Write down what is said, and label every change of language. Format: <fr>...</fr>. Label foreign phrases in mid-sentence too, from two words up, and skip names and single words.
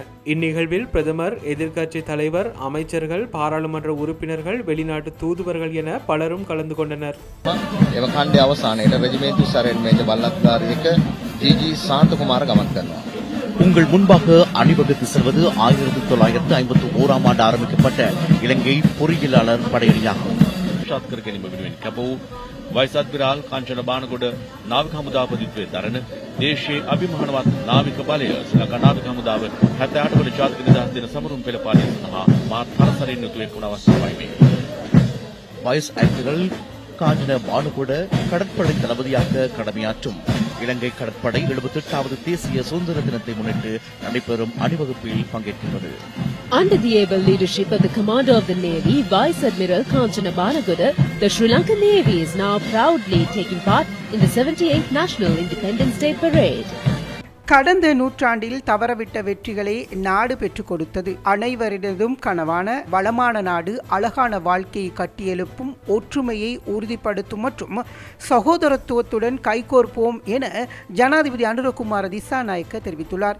<ta>இந்நிகழ்வில் பிரதமர், எதிர்க்கட்சி தலைவர், அமைச்சர்கள், பாராளுமன்ற உறுப்பினர்கள், வெளிநாட்டு தூதுவர்கள் என பலரும் கலந்து கொண்டனர். உங்கள் முன்பாக அணிவகுத்து செல்வது 1951ஆம் ஆண்டு ஆரம்பிக்கப்பட்ட இலங்கை பொறியியலாளர் படையணியாகும்.</ta> <si>වයිසත්විරාල් කංචන බානගොඩ නාවික හමුදාපතිත්වයේ දරන දේශීය අභිමානවත් නාවික බලය ශ්‍රී ලංකා නාවික හමුදාව 78 වන ජාතික නිදහස් දින සමරුම් පෙළ පාලනය සඳහා මා තරසරින් යුතු එක් වන අවස්ථාවයි මේ.</si> <ta>வைஸ் அட்மிரல் காஞ்சன பானுகொட கடற்படை தளபதியாக கடமையாற்றும் இலங்கை கடற்படை 78வது தேசிய சுதந்திர தினத்தை முன்னிட்டு நடைபெறும் அணிவகுப்பில் பங்கேற்கின்றது.</ta> <en>Under the able leadership of the Commander of the Navy, Vice Admiral Kanchana Banagoda, the Sri Lankan Navy is now proudly taking part in the 78th National Independence Day Parade.</en> <ta>கடந்த நூற்றாண்டில் தவறவிட்ட வெற்றிகளை நாடு பெற்றுக் கொடுத்தது. அனைவரினதும் கனவான வளமான நாடு, அழகான வாழ்க்கையை கட்டியெழுப்பும், ஒற்றுமையை உறுதிப்படுத்தும் மற்றும் சகோதரத்துவத்துடன் கைகோர்ப்போம் என ஜனாதிபதி அனுரகுமார திசாநாயக்க தெரிவித்துள்ளார்.</ta>